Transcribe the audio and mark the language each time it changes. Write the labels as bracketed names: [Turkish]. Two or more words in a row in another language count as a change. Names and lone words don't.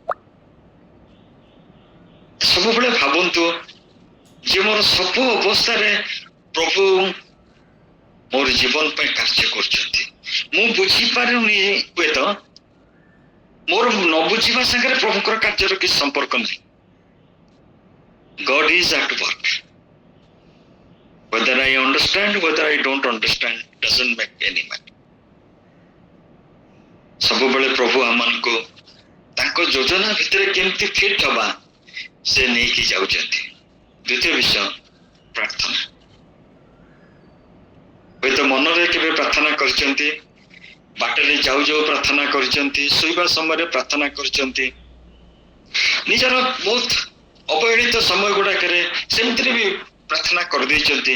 [Odia] ସବୁବେଳେ ଭାବନ୍ତୁ ଯେ ମୋର ସବୁ ଅବସ୍ଥାରେ ପ୍ରଭୁ ମୋର ଜୀବନ ପାଇଁ କାର୍ଯ୍ୟ କରୁଛନ୍ତି। ମୁଁ ବୁଝିପାରୁନି, ହୁଏତ ମୋର ନ ବୁଝିବା ସାଙ୍ଗରେ ପ୍ରଭୁଙ୍କର କାର୍ଯ୍ୟର କିଛି ସମ୍ପର୍କ ନାହିଁ। [English] God is at work. Whether I understand, whether I don't understand, doesn't make any matter. [Odia] ସବୁବେଳେ ପ୍ରଭୁ ଆମମାନଙ୍କୁ ତାଙ୍କ ଯୋଜନା ଭିତରେ କେମିତି ଫିଟ୍ ହବା ସେ ନେଇକି ଯାଉଛନ୍ତି। ଦ୍ୱିତୀୟ ବିଷୟ, ପ୍ରାର୍ଥନା। ହୁଏତ ମନରେ କେବେ ପ୍ରାର୍ଥନା କରିଛନ୍ତି, ବାଟରେ ଯାଉ ପ୍ରାର୍ଥନା କରିଛନ୍ତି, ଶୋଇବା ସମୟରେ ପ୍ରାର୍ଥନା କରିଛନ୍ତି, ନିଜର ବହୁତ ଅବହେଳିତ ସମୟ ଗୁଡାକରେ ସେମିତିରେ ବି ପ୍ରାର୍ଥନା କରିଦେଇଛନ୍ତି।